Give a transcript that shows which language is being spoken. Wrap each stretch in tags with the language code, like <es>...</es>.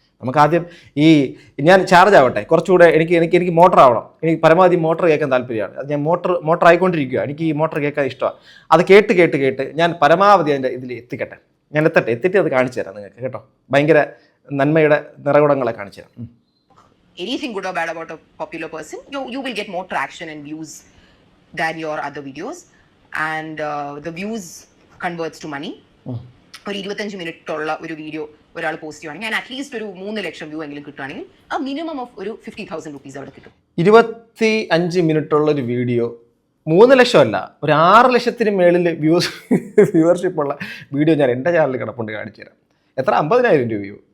<ml>നമുക്കാദ്യം ഞാൻ ചാർജ് ആവട്ടെ, കുറച്ചുകൂടെ എനിക്ക് മോട്ടർ ആവണം. എനിക്ക് പരമാവധി മോട്ടർ കേൾക്കാൻ താല്പര്യമാണ്. അത് ഞാൻ മോട്ടർ ആയിക്കൊണ്ടിരിക്കുക. എനിക്ക് ഈ മോട്ടർ കേൾക്കാൻ ഇഷ്ടമാണ്. അത് കേട്ട് ഞാൻ പരമാവധി അതിൻ്റെ ഇതിൽ എത്തിക്കട്ടെ. ഞാൻ എത്തിയിട്ട് അത് കാണിച്ചു തരാം നിങ്ങൾക്ക് കേട്ടോ. ഭയങ്കര നന്മയുടെ നിറകുടങ്ങളെ കാണിച്ചു തരാം.</ml> <en>Anything good or bad about a popular person, you will get more traction and views than your other videos, and the views converts to money.</en> <ml>ഒരു 25 മിനിറ്റ് ഉള്ള ഒരു വീഡിയോ ഒരാൾ പോസ്റ്റ് ചെയ്യുവാണെങ്കിൽ ഞാൻ അറ്റ്ലീസ്റ്റ് ഒരു 3 ലക്ഷം വ്യൂ എങ്കിലും കിട്ടുവാണെങ്കിൽ ആ മിനിമം ഓഫ് ഒരു 50,000 റുപ്പീസ് അവിടെ കിട്ടും. 25 മിനിറ്റ് ഉള്ള ഒരു വീഡിയോ 3 ലക്ഷമല്ല, ഒരു 6 ലക്ഷത്തിന് മേളിൽ വ്യൂവർഷിപ്പ് ഉള്ള വീഡിയോ ഞാൻ എൻ്റെ ചാനലിൽ കിടപ്പുണ്ട്, കാണിച്ചു തരാം. എത്ര? 50,000 രൂപ വ്യൂ.</ml>